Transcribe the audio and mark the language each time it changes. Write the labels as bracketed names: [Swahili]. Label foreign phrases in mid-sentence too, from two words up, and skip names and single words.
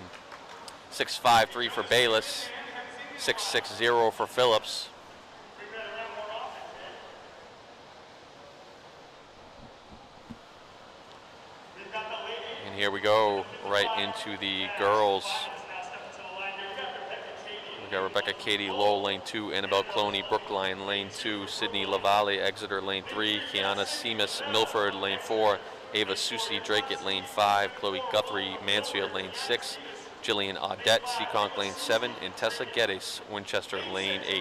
[English] 6.53 for Bayless, 6.60 for Phillips. And here we go, right into the girls. We got Rebecca Katie Lowe, lane 2, Annabelle Cloney, Brookline, lane 2, Sydney Lavalle, Exeter, lane 3, Kiana Seamus, Milford, lane 4, Ava Susi Drake at lane 5, Chloe Guthrie, Mansfield, lane 6, Jillian Audette, Seekonk, lane 7, and Tessa Geddes, Winchester, lane 8.